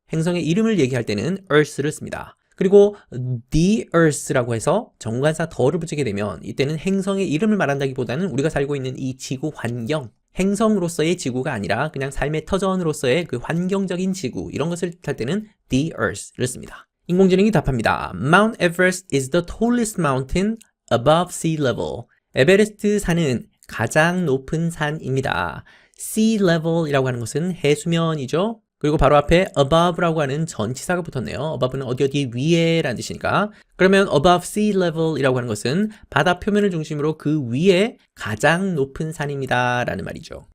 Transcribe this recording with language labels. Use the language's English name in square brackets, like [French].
[Korean] 행성의 이름을 얘기할 때는 earth를 씁니다. 그리고 the earth라고 해서 정관사 더를 붙이게 되면 이때는 행성의 이름을 말한다기보다는 우리가 살고 있는 이 지구 환경, 행성으로서의 지구가 아니라 그냥 삶의 터전으로서의 그 환경적인 지구 이런 것을 뜻할 때는 the earth를 씁니다. 인공지능이 답합니다. [English] Mount Everest is the tallest mountain above sea level. [Korean] 에베레스트 산은 가장 높은 산입니다. sea level이라고 하는 것은 해수면이죠. 그리고 바로 앞에 above라고 하는 전치사가 붙었네요. above는 어디 위에 라는 뜻이니까. 그러면 above sea level이라고 하는 것은 바다 표면을 중심으로 그 위에 가장 높은 산입니다 라는 말이죠.